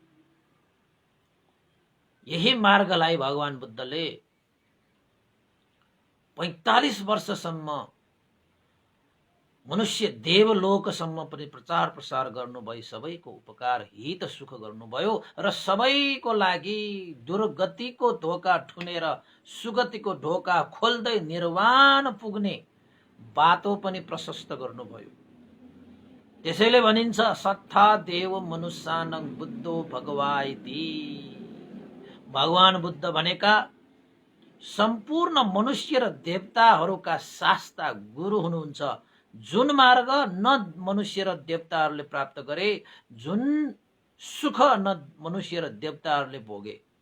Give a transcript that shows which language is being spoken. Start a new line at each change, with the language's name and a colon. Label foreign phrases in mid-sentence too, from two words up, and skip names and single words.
Nepali: यही मार्गलाई भगवान बुद्धले 45 वर्षसम्म मनुष्य देवलोकसम्म पनि प्रचार प्रसार गर्नुभयो, सबैको उपकार हित सुख गर्नुभयो र सबैको लागि दुर्गतिको ढोका ठुनेर सुगतिको ढोका खोल्दै निर्वाण पुग्ने बाटो पनि प्रशस्त गर्नुभयो। त्यसैले भनिन्छ
Pali: सत्ता देव मनुष्यानं बुद्धो भगवाइति।
Nepali: भगवान बुद्ध भनेका सम्पूर्ण मनुष्य र देवताहरूका शास्ता गुरु हुनुहुन्छ, जुन मार्ग न मनुष्य र देवताहरूले प्राप्त गरे, जुन सुख न मनुष्य र देवताहरूले भोगे।